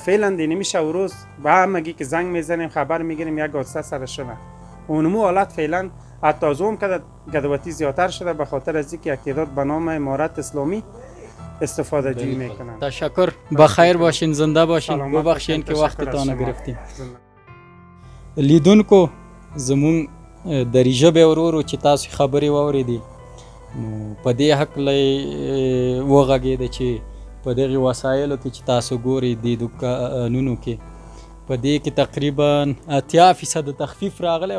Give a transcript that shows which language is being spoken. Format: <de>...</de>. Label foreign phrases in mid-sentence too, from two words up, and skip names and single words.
<fa>فعلا دی نمیشه و روز به همگی که زنگ میزنیم خبر میگیریم یک حادثه سر شده. اونمو حالت فعلا حتی از اون که گدواتی زیادتر شده به خاطر از اینکه یک تعداد به نام امارت اسلامی استفاده جویی میکنن. تشکر. بخیر باشین، زنده باشین. ببخشین که وقتتان گرفتیم.</fa> <ps>لیدونکو زمونږ دري ژبې ورورو چې تاسو خبرې واورېدې نو په دې هکله یې وغږېده چې په دغې وسایلو کې چې تاسو ګورئ دې دوکانونو کې په دې کې تقریبا 80% تخفیف راغلی</ps>